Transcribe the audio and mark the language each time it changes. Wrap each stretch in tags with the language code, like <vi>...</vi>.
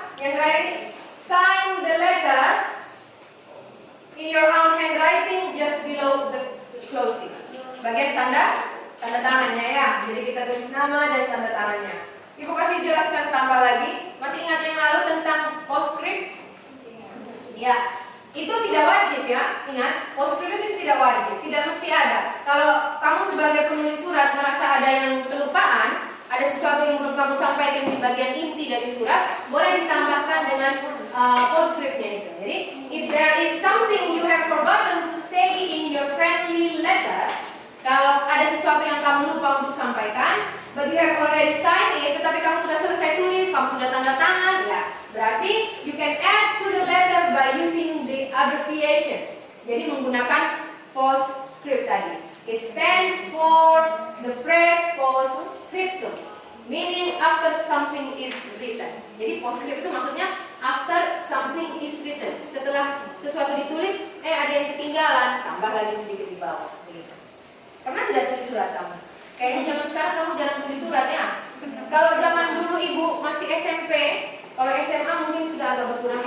<id>Yang terakhir,</id> <en>sign the letter in your own handwriting just below the closing.</en> <id>Bagian tanda tangannya ya. Jadi kita tulis nama dan tanda tangannya. Ibu kasih jelaskan tambah lagi. Masih ingat yang lalu tentang postscript? Ya. Itu tidak wajib ya, ingat, postscript itu tidak wajib, tidak mesti ada. Kalau kamu sebagai penulis surat merasa ada yang kelupaan, ada sesuatu yang belum kamu sampaikan di bagian inti dari surat, boleh ditambahkan dengan postscriptnya itu.</id> <en>Jadi, if there is something you have forgotten to say in your friendly letter,</en> <id>kalau ada sesuatu yang kamu lupa untuk sampaikan,</id> <en>but you have already signed it,</en> <id>tetapi kamu sudah selesai tulis, kamu sudah tanda tangan, ya, berarti</id> <en>you can add to the letter by using the abbreviation.</en> <id>Jadi menggunakan postscript tadi.</id> <en>It stands for the phrase postscriptum, meaning after something is written.</en> <id>Jadi postscript itu maksudnya</id> <en>after something is written.</en> <id>Setelah sesuatu ditulis, ada yang ketinggalan, tambah lagi sedikit di bawah. Begitu. Pernah tidak tulis surat kamu? Kayaknya zaman sekarang kamu jarang tulis surat ya. Kalau zaman dulu ibu masih SMP, kalau SMA mungkin sudah agak berkurang.</id>